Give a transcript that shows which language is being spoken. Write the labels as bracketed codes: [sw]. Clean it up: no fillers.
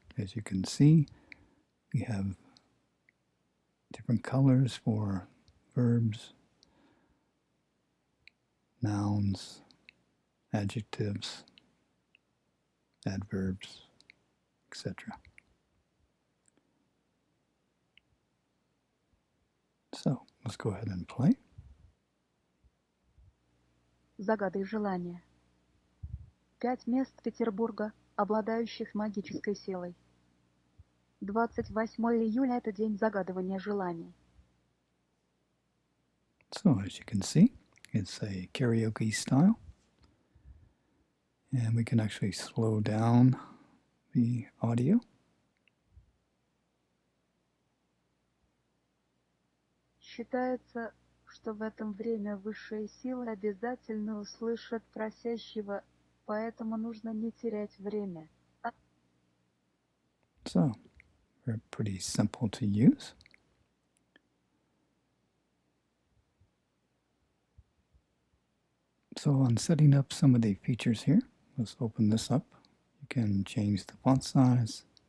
[en] As you can see, we have different colors for verbs, nouns, adjectives, adverbs, etc. So let's go ahead and play. [ru] Загадай желание. 5 мест Петербурга, обладающих магической силой. 28 июля – это день загадывания желаний. [en] So as you can see, it's a karaoke style. And we can actually slow down the audio. [ru] Считается, что в этом время высшие силы обязательно услышат просящего, поэтому нужно не терять время. [en] So, they're pretty simple to use. So on setting up some of the features here, let's open this up. You can change the font size.